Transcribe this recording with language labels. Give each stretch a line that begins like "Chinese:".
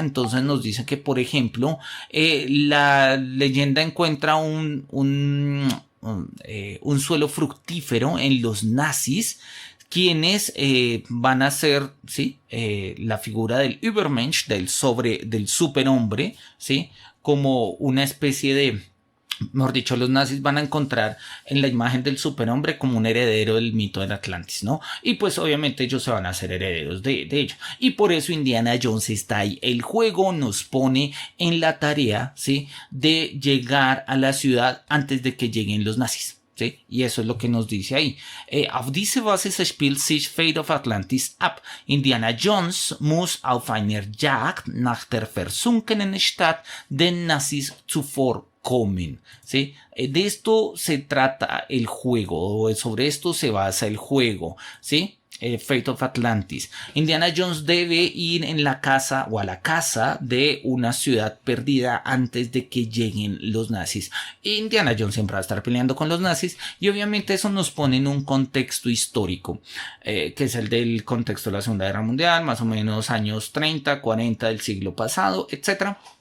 Spanish: Entonces nos dice que, por ejemplo, la leyenda encuentra un suelo fructífero en los nazis, quienes van a ser, ¿sí?, la figura del Übermensch, del superhombre, ¿sí?, como una especie de, mejor dicho, los nazis van a encontrar en la imagen del superhombre como un heredero del mito del Atlantis, ¿no? Y pues obviamente ellos se van a hacer herederos de ello. Y por eso Indiana Jones está ahí. El juego nos pone en la tarea, ¿sí?, de llegar a la ciudad antes de que lleguen los nazis, ¿sí? Y eso es lo que nos dice ahí.
German: Auf diese Basis spielt sich Fate of Atlantis ab. Indiana Jones muss auf einer Jagd nach der versunkenen Stadt den Nazis zuvorkommen, ¿sí?
Spanish: De esto se trata el juego, o sobre esto se basa el juego, ¿sí? Fate of Atlantis. Indiana Jones debe ir en la casa o a la casa de una ciudad perdida antes de que lleguen los nazis. Indiana Jones siempre va a estar peleando con los nazis, y obviamente eso nos pone en un contexto histórico, que es el del contexto de la Segunda Guerra Mundial, más o menos años 30, 40 del siglo pasado, etc.